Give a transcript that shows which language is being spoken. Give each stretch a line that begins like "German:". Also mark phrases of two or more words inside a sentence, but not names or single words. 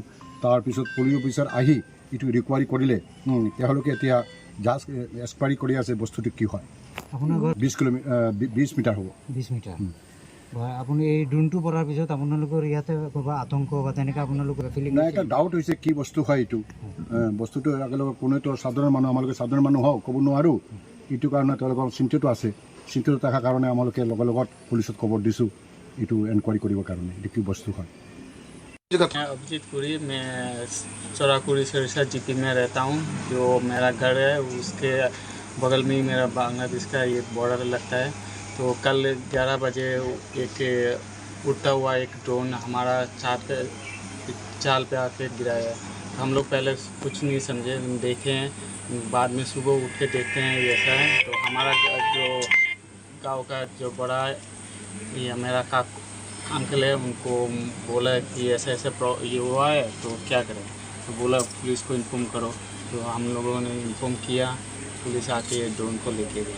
Assamese: তাৰপিছত পুলিচ অফিচাৰ আহি এইটো ৰিকুৱাৰী কৰিলে তেওঁলোকে এতিয়া জাষ্ট এক্সপায়াৰি কৰি আছে বস্তুটো কি হয় আপোনাৰ 20 মিটাৰ হ'ব 20 মিটাৰ আপুনি এই ড্ৰোনটো পৰাৰ পিছত আপোনালোকৰ ইয়াতে ক'বা আতংক বা তেনেকা আপোনালোকৰ ফিলিং নাই এটা ডাউট হৈছে কি বস্তু হয় এইটো বস্তুটো আগলৈ কোনেতো সাধাৰণ মানুহ আমালোকে সাধাৰণ মানুহ হও ক'ব নোৱাৰো এইটো কাৰণে তেওঁলোকৰ চিন্তিত আছে চিন্তিত থকাৰ কাৰণে আমালোকে লগত পুলিচত খবৰ দিছোঁ এইটো এনকুৱাৰী কৰিবৰ কাৰণে এইটো কি বস্তু হয়
Hindi: मैं अभिजीत पुरी मैं चौराकुड़ी सिरसा जीपी में रहता हूँ जो मेरा घर है उसके बगल में ही मेरा बांग्लादेश का ये बॉर्डर लगता है तो कल 11 बजे एक उड़ता हुआ एक ड्रोन हमारा चाल पे आके गिराया है हम लोग पहले कुछ नहीं समझे देखे हैं बाद में सुबह उठ के देखते हैं ऐसा है तो हमारा जो गांव का जो बड़ा ये मेरा अंकल है उनको बोला कि ऐसा ये हुआ है तो क्या करें तो बोला पुलिस को इन्फॉर्म करो तो हम लोगों ने इन्फॉर्म किया पुलिस आके ड्रोन को लेके गए